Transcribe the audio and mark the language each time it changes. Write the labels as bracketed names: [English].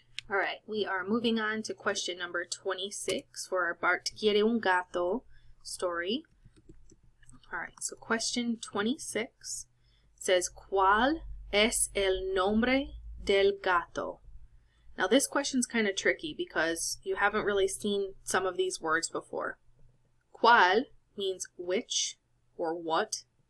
[English] All right, we are moving on to question number 26 for our [Spanish] Bart quiere un gato [English] story. All right, so question 26 says, [Spanish] ¿Cuál es el nombre del gato? [English] Now this question's kind of tricky because you haven't really seen some of these words before. ¿Cuál means which or what.